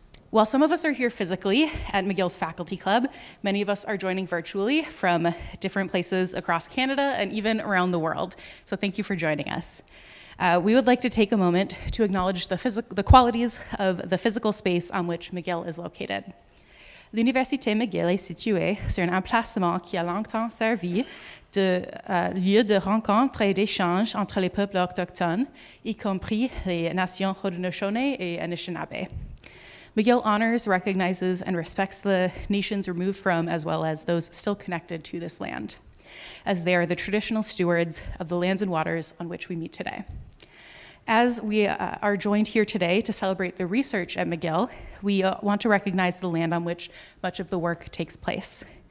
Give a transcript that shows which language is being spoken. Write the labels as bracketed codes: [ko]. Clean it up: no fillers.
[en] While some of us are here physically at McGill's Faculty Club, many of us are joining virtually from different places across Canada and even around the world. So thank you for joining us. We would like to take a moment to acknowledge the qualities of the physical space on which McGill is located. [fr] L'Université McGill est située sur un emplacement qui a longtemps servi de lieu de rencontre et d'échange entre les peuples autochtones, y compris les nations Haudenosaunee et Anishinaabe. [en] McGill honors, recognizes, and respects the nations removed from, as well as those still connected to this land, as they are the traditional stewards of the lands and waters on which we meet today. As we are joined here today to celebrate the research at McGill, we want to recognize the land on which much of the work takes place.